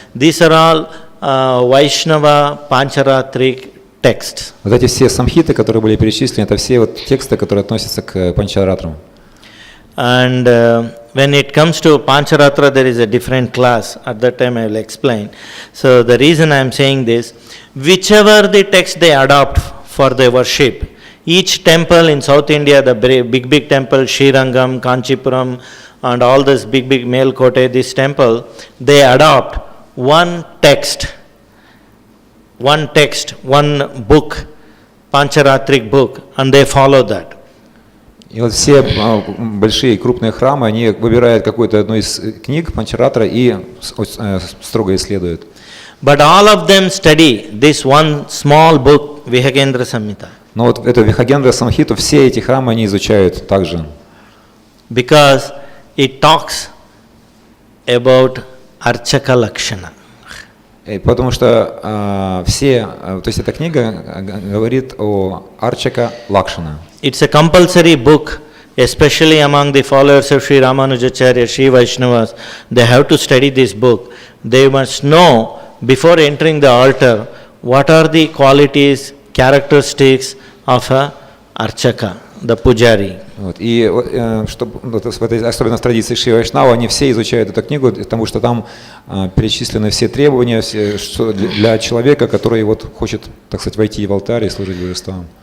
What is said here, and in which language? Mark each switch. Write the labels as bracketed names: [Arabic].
[English] These are all Vaishnava Pancharatric texts. [Russian] Вот эти все самхиты, которые были перечислены, это все вот тексты, которые относятся к Панчаратрам. [English] And when it comes to Pancharatra, there is a different class. At that time I will explain. So the reason I am saying this, whichever the text they adopt for their worship, each temple in South India, the big temple, Srirangam, Kanchipuram, and all this big Melkote, this temple, they adopt one text, one book, Pancharatric book, and they follow that. [Russian] И вот все большие крупные храмы, они выбирают какую-то одну из книг Панчаратра и строго исследуют. [English] But all of them study this one small book, Vihagendra Samhita. [Russian] Но вот эту Вихагендра Самхиту все эти храмы они изучают также. [English] Because it talks about Archaka Lakshana. [Russian] Потому что то есть эта книга говорит о Арчака Лакшана. [English] It's a compulsory book, especially among the followers of Sri Ramanujacharya, Sri Vaishnavas. They have to study this book. They must know before entering the altar what are the qualities, characteristics of a Archaka, the Pujari. [Russian] Вот. И в этой, особенно в традиции Шри Вайшнава, они все изучают эту книгу, потому что там перечислены все требования для человека, который вот хочет, так сказать, войти в алтарь и служить божествам.